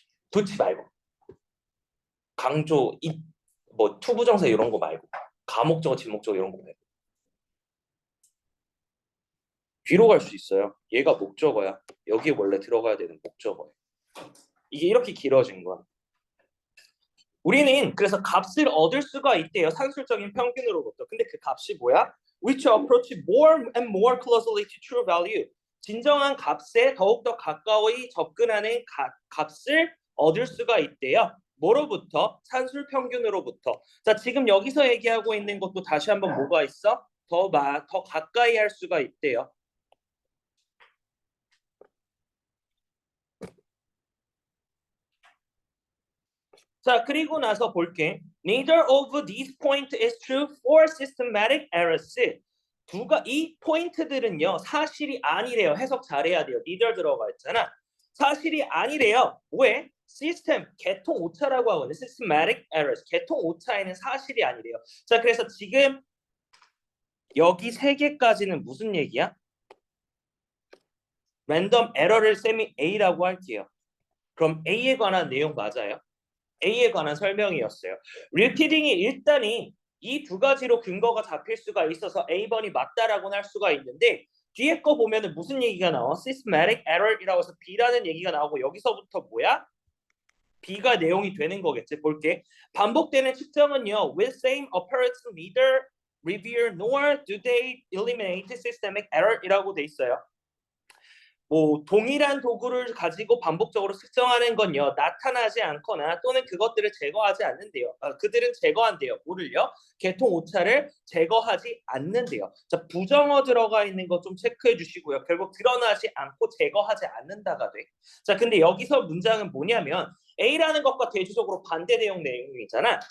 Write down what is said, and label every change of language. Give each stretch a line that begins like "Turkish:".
Korean: 도치 말고 강조, 뭐 투부정사 이런 거 말고 가목적어, 진목적어 이런 거 말고 뒤로 갈 수 있어요. 얘가 목적어야. 여기에 원래 들어가야 되는 목적어예요. 이게 이렇게 길어진 거야. 우리는 그래서 값을 얻을 수가 있대요. 산술적인 평균으로부터. 근데 그 값이 뭐야?
English: Which approach more and more closely to true value.
Korean: 진정한 값에 더욱더 가까이 접근하는 값을 얻을 수가 있대요. 뭐로부터? 산술 평균으로부터. 자, 지금 여기서 얘기하고 있는 것도 다시 한번 뭐가 있어? 더 가까이 할 수가 있대요. 자, 그리고 나서 볼게.
English: Neither of these points is true for systematic errors.
Korean: 이 포인트들은요 사실이 아니래요. 해석 잘해야 돼요. neither 들어가 있잖아. 사실이 아니래요. 왜? 시스템 개통 오차라고 하거든요. systematic errors 개통 오차에는 사실이 아니래요. 자, 그래서 지금 여기 세 개까지는 무슨 얘기야? 랜덤 에러를 쌤이 A라고 할게요. 그럼 A에 관한 내용 맞아요? A에 관한 설명이었어요. repeating이 일단이 이 두 가지로 근거가 잡힐 수가 있어서 A번이 맞다라고는 할 수가 있는데 뒤에 거 보면은 무슨 얘기가 나와? systematic error이라고 해서 B라는 얘기가 나오고 여기서부터 뭐야? B가 내용이 되는 거겠지. 볼게. 반복되는 측정은요.
English: with same approach neither reveal nor do they eliminate systemic error이라고
Korean: 돼 있어요. 뭐 동일한 도구를 가지고 반복적으로 측정하는 건요 나타나지 않거나 또는 그것들을 제거하지 않는데요. 그들은 제거한대요. 뭐를요? 개통 오차를 제거하지 않는데요. 자, 부정어 들어가 있는 거 좀 체크해 주시고요. 결국 드러나지 않고 제거하지 않는다가 돼. 자, 근데 여기서 문장은 뭐냐면 A라는 것과 대조적으로 반대 내용이잖아.